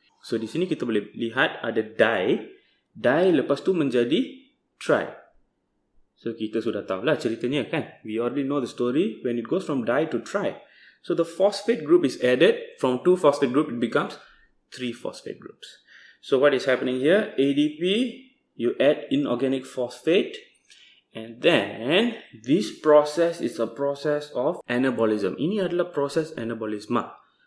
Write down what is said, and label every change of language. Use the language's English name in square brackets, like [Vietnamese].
[Malay] So, di sini kita boleh lihat ada di. Di lepas tu menjadi tri. So, kita sudah tahulah ceritanya kan. [English] We already know the story when it goes from di to tri. So, the phosphate group is added. From 2 phosphate group, it becomes 3 phosphate groups. So what is happening here? ADP, you add inorganic phosphate, and then this process is a process of anabolism. [Malay] Ini adalah proses anabolisma.